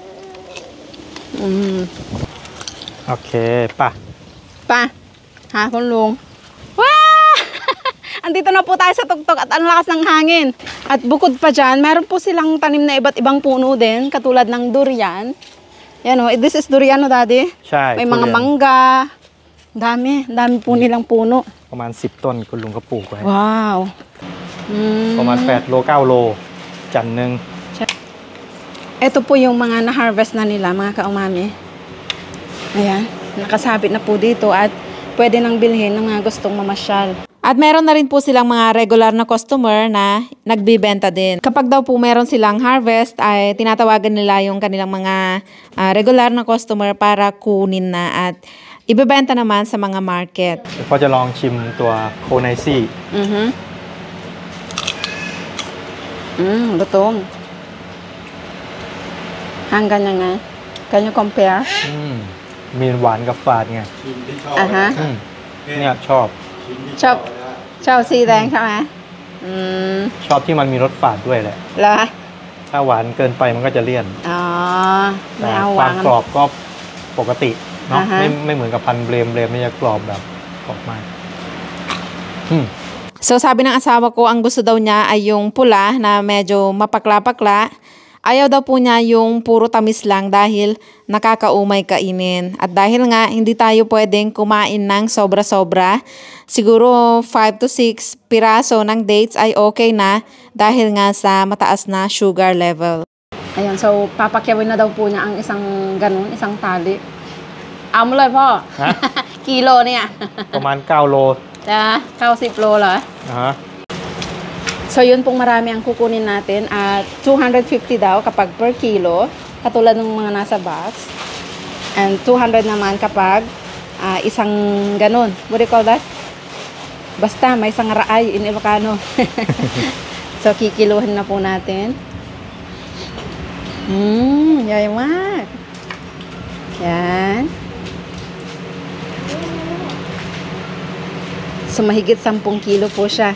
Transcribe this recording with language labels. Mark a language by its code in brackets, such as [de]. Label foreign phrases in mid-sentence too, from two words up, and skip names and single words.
[th] โอเคป่ะ Pa, ha, kung lung. Wow! [tl] Andito na po tayo sa tugtog at ang lakas ng hangin. At bukod pa dyan, meron po silang tanim na iba't ibang puno din, katulad ng durian. Yan o, [en] this is durian o, Daddy? [th] ใช่ [tl] May [th] ทุ [tl] mga [th] เรียน [tl] mangga. Dami po nilang puno. [th] ประมาณ10 ต้นคุณลุงก็ปลูกไว้ [tl] Wow. [th] ประมาณ8 โล 9 โล จันทร์หนึ่ง [tl] Ito po yung mga na-harvest na nila, mga kaumami. Ayan, nakasabit na po dito at pwede nang bilhin ng mga gustong mamasyal. At meron na rin po silang mga regular na customer na nagbibenta din. Kapag daw po meron silang harvest, ay tinatawagan nila yung kanilang mga regular na customer para kunin na at ibebenta naman sa mga market. [th] เดี๋ยวเขาจะลองชิมตัวโคไนซี่ [tl] Lutong. Hanggang na nga. [en] Can you compare? [th] มีหวานกับฝาดไง ชิมที่ชอบ Uh-huh. เนี่ยชอบ ชิมที่ ชอบ ชอบสีแดงใช่ไหม ชอบที่มันมีรสฝาดด้วยแหละ เหรอ ถ้าหวานเกินไปมันก็จะเลี่ยน อ๋อ ไม่ แต่ เอา ค ห วาว าม น กรอบก็ปกติเนาะ อ่าฮะ ไม่เหมือนกับพันธุ์เบรมไม่จะกรอบแบบกรอบมาก [tl] So sabi ng asawa ko, ang gusto daw niya ay yung pula na medyo mapakla-pakla. Ayaw daw po niya yung puro tamis lang dahil nakakaumay kainin. At dahil nga hindi tayo pwedeng kumain ng sobra-sobra, siguro 5 to 6 piraso ng dates ay okay na dahil nga sa mataas na [en] sugar level. [tl] Ayan, so papakyawin na daw po niya ang isang ganun, isang tali. [th] Amo เลยพ่อ ฮะ กิโลเนี่ย ประมาณ9 โล Na, 90 โลเหรอ นะฮะ [tl] So yun pong marami ang kukunin natin at 250 daw kapag [en] per kilo, [tl] katulad ng mga nasa box. And 200 naman kapag isang ganun. [en] What do you call that? [tl] Basta may isang raay [en] in Ilocano. [tl] So kikiluhin na po natin. [th] Yay มาก โอเค Yan. [tl] So, mahigit 10 kilo po siya.